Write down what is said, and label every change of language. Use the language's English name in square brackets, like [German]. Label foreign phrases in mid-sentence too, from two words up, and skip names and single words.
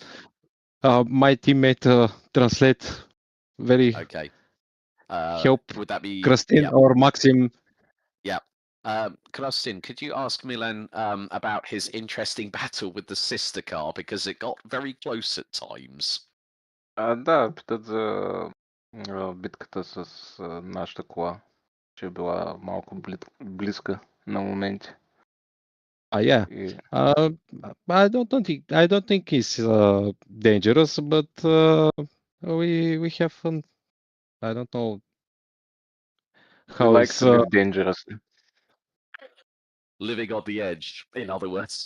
[English] My teammate translate very Okay. help Would that be Kristin yeah. or Maxim. Yeah. Krustin, could you ask Milan about his interesting battle with the sister car, because it got very close at times? [Bulgarian] Да, тази битката с нашата кола, че е била малко близка на моменти. [English] Yeah. I don't think it's dangerous, but we have fun. I don't know how We like it's. to live dangerously. Living on the edge, in other words.